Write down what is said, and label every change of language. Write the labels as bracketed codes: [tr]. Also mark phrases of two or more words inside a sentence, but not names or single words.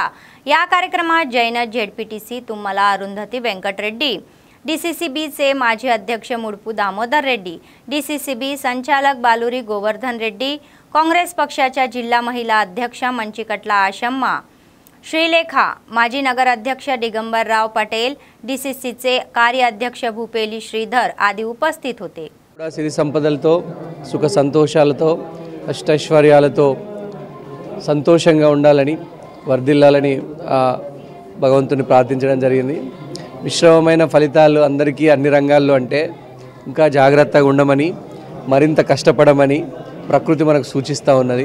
[mr] या कार्यक्रमात जैन झेडपीटीसी तुम्मला अरुंधती व्यंकट रेड्डी, डीसीसीबीचे माजी अध्यक्ष मुडपू दामोदर रेड्डी, डीसीसीबी संचालक बालुरी गोवर्धन रेड्डी, काँग्रेस पक्षाच्या जिल्हा महिला अध्यक्ष मंचिकटला आशम्मा, श्रीलेखा, माजी नगराध्यक्ष दिगंबरराव पटेल, डीसीसीचे कार्याध्यक्ष भूपेली श्रीधर आदी उपस्थित होते. [te] సిరి సంపదలతో సుఖ సంతోషాలతో అష్టైశ్వర్యాలతో సంతోషంగా ఉండాలని వర్ధిల్లాలని భగవంతుని ప్రార్థించడం జరిగింది. మిశ్రమమైన ఫలితాలు అందరికీ అన్ని రంగాల్లో అంటే ఇంకా జాగ్రత్తగా ఉండమని, మరింత కష్టపడమని ప్రకృతి మనకు సూచిస్తూ ఉన్నది.